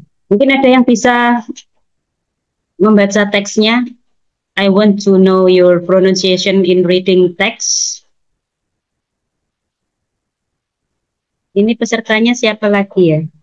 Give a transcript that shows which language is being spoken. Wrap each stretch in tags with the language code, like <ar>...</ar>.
<id>Mungkin ada yang bisa membaca teksnya.</id> <en>I want to know your pronunciation in reading text.</en> <id>Ini pesertanya siapa lagi ya?</id>